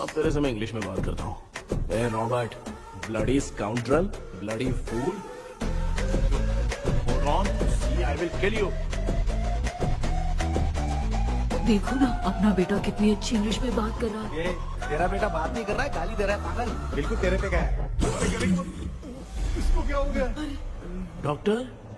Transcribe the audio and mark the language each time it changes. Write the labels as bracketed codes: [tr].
[hi] अब तेरे से मैं इंग्लिश में बात करता हूँ। ए Robert, [en] Bloody scoundrel, bloody fool. Hold on, see, I will kill you. [hi] देखो ना अपना बेटा कितनी अच्छी इंग्लिश में बात कर रहा है। ये तेरा बेटा बात नहीं कर रहा है, गाली दे रहा है पागल। बिल्कुल तेरे पे क्या है? इसको क्या हो गया? डॉक्टर?